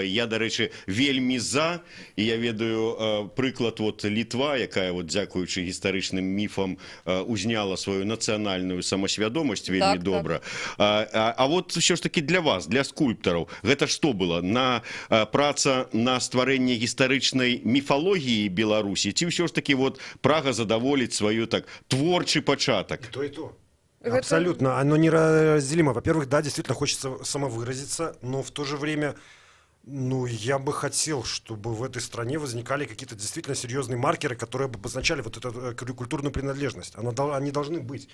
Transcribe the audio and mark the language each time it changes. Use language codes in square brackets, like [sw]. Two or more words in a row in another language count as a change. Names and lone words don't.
[be] Я, дарэчы, вельмі за, і я ведаю прыклад вот Літва, якая вот дзякуючы гістарычным міфам узняла сваю нацыянальную самасвядомасць вельмі добра. А вот ўсё ж таки для вас, для скульптараў, гэта што было? Праца на стварэнне гістарычнай міфалогіі Беларусі, ці ўсё ж таки вот прага задаволіць сваю так творчы пачатак? [ru] И то, и то. Абсолютно, оно неразделимо. Во-первых, да, действительно хочется самовыразиться, но в то же время, ну, я бы хотел, чтобы в этой стране возникали какие-то действительно серьезные маркеры, которые бы обозначали вот эту культурную принадлежность. Они должны быть.